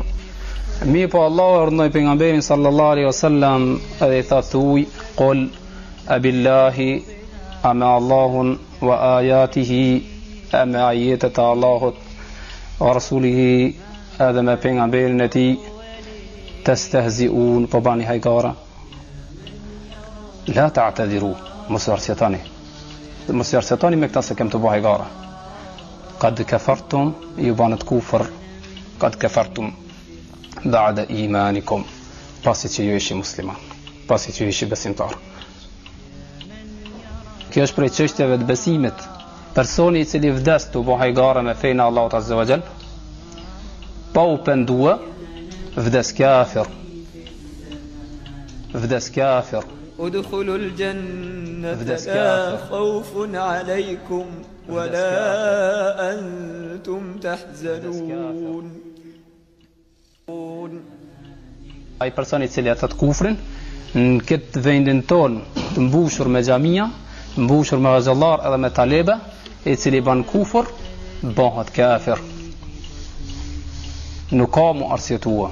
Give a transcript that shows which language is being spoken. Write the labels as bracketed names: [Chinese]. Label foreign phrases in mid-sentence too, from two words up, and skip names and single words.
[Albanian] Mirë po Allahu urdhëroi pejgamberin [Arabic] صلى الله عليه وسلم [Albanian] edhe I tha thuaj [Arabic] قل أبالله [Albanian] ama Allahun [Arabic] وآياته [Albanian] ama ayatat Allahut [Arabic] ورسوله [Albanian] edhe me pejgamberin e tij testehziun po bani hajgara. [Arabic] لا تعتذروا, [Albanian] mos arsjetani. Mos arsjetani me këta se kem të bëj hajgara. [Arabic] قد كفرتم [Albanian] ju banët kufër, [Arabic] قد كفرتم بعد إيمانكم, [Albanian] pasi që ju ishi musliman, pasi që ju ishi besimtar. Kjo është prej çështjeve të besimit. Personi I cili vdes të bëj hajgara me fenë Allahut [Arabic] عز وجل, [Albanian] pa u pendua, vdes kafir. Vdes kafir. [Arabic] ادخلوا الجنة لا خوف عليكم ولا أنتم تحزنون. [Albanian] Ai personi I cili atat kufrin në këtë vendin ton të mbushur me xhamia, mbushur me xhallar edhe me talebe, I cili ban kufër, bëhet kafir. Nuk ka mu arsjetua.